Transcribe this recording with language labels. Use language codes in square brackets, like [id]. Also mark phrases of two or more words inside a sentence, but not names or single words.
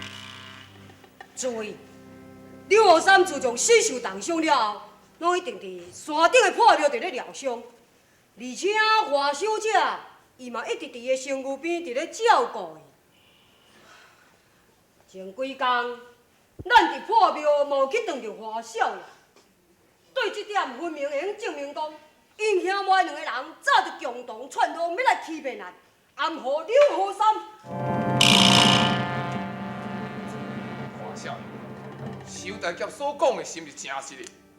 [nan] 注意，刘和三自从死受重伤了后，拢一定伫山顶的破庙伫咧疗伤，而且华小姐伊嘛一直伫伊身躯边伫咧照顾伊。前几工，咱伫破庙嘛有去撞着华小姐。对这点分明会用证明讲，因兄妹两个人早就共同串通要来欺骗咱，暗害刘和三。华少爷，小大姐所讲的是毋是真实的？